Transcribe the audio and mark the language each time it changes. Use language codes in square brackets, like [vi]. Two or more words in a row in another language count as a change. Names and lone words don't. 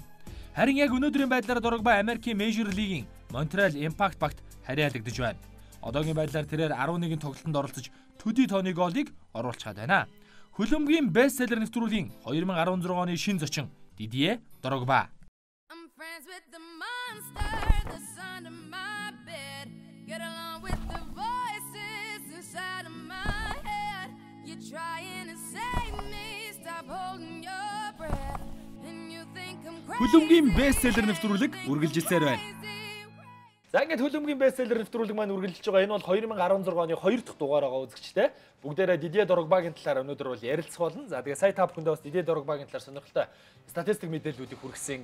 [mn] Харин яг өнөөдрийн байдлаар Дрогба Америкийн Major League-ийн Montreal Impact багт хариалагдж байна. Одоогийн байдлаар тэрээр 11 тоглолтод оролцож төдий тооны голыг оруулж чад байна. Хөлбөмбөгийн бестселлер нэвтрүүлгийн 2016 оны шинэ зочин Дидье Дрогба. [en] I'm friends with the monster that's under my bed. Get along with the voices inside of my head. You're trying to save me, stop holding your breath. And you think I'm crazy. [mn] Хөлбөмбөгийн бестселлер нэвтрүүлэг үргэлжилсээр байна. За ингээд хөлбөмбөгийн бестселлер нэвтрүүлэг маань үргэлжилж байгаа. Энэ бол 2016 оны 2 дахь дугаар байгаа үзэгчтэй. Бүгдээрээ Дидье Дрогбагийн талаар өнөөдөр бол ярилцах болно. За тэгээ сая та бүхэндээ бас Дидье Дрогбагийн талаар сонирхолтой статистик мэдээллүүдийг хүргэсэн.